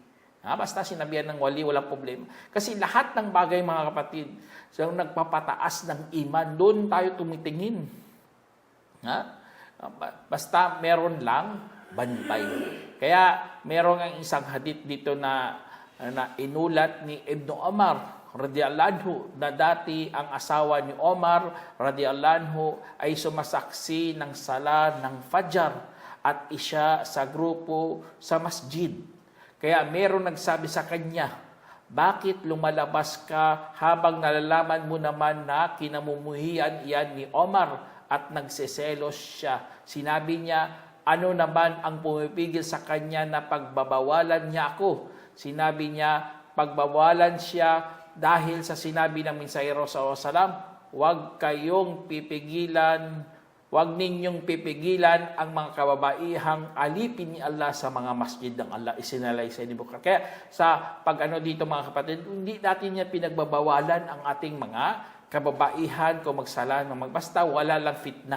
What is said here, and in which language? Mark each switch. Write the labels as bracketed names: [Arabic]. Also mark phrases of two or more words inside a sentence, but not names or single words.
[Filipino] Basta sinabihan ng wali, walang problema. Kasi lahat ng bagay, mga kapatid, so nagpapataas ng iman, doon tayo tumitingin. Basta meron lang bantay. Kaya meron ang isang hadith dito na inulat ni Ibn Umar [Arabic] رضي الله عنه, [Filipino] na dati ang asawa ni Omar [Arabic] رضي الله عنه [Filipino] ay sumasaksi ng sala ng Fajr at isya sa grupo sa masjid. Kaya meron nagsabi sa kanya, bakit lumalabas ka habang nalalaman mo naman na kinamumuhian iyan ni Omar at nagseselos siya? Sinabi niya, ano naman ang pumipigil sa kanya na pagbabawalan niya ako? Sinabi niya, pagbawalan siya dahil sa sinabi ng Mensahero [Arabic] صلى الله عليه وسلم, [Filipino] Huwag ninyong pipigilan ang mga kababaihang alipin ni Allah sa mga masjid ng Allah. Isinalay sa Bukar. Kaya sa dito, mga kapatid, hindi natin niya pinagbabawalan ang ating mga kababaihan kung magsala, basta wala lang fitna.